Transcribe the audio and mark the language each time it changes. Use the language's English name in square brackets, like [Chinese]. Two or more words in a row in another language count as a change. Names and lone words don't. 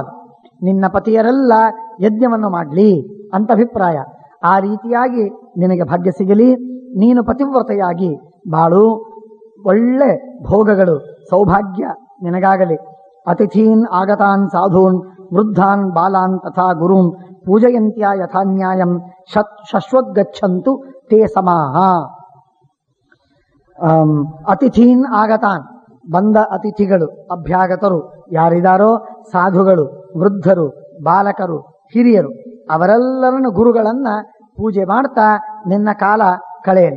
[Kannada] ನಿನ್ನ ಪತಿಯರೆಲ್ಲ ಯಜ್ಞವನ್ನು ಮಾಡಲಿ ಅಂತ ಅಭಿಪ್ರಾಯ. ಆ ರೀತಿಯಾಗಿ ನಿನಗೆ ಭಾಗ್ಯ ಸಿಗಲಿ. ನೀನು ಪತಿವ್ರತೆಯಾಗಿ ಬಾಳು. ಒಳ್ಳೆ ಭೋಗಗಳು ಸೌಭಾಗ್ಯ ನಿನಗಾಗಲಿ. [Sanskrit] ಅತಿಥೀನ್ ಆಗತಾನ್ ಸಾಧೂನ್ ವೃದ್ಧಾನ್ ಬಾಲಾನ್ ತಥಾ ಗುರುನ್ ಪೂಜಯಂತ್ಯ ಯಥಾನ್ಯಾಯಂ ಶಶ್ವದ್ಗಚ್ಚಂತು ತೇ ಸಮಾಹ. ಅತಿಥೀನ್ ಆಗತಾನ್ [Kannada] ಬಂದ ಅತಿಥಿಗಳು ಅಭ್ಯಾಗತರು ಯಾರಿದಾರೋ ಸಾಧುಗಳು, ವೃದ್ಧರು, ಬಾಲಕರು, ಹಿರಿಯರು ಅವರೆಲ್ಲರನ್ನು ಗುರುಗಳನ್ನ ಪೂಜೆ ಮಾಡ್ತಾ ನಿನ್ನ ಕಾಲ ಕಳೆಯಲಿ.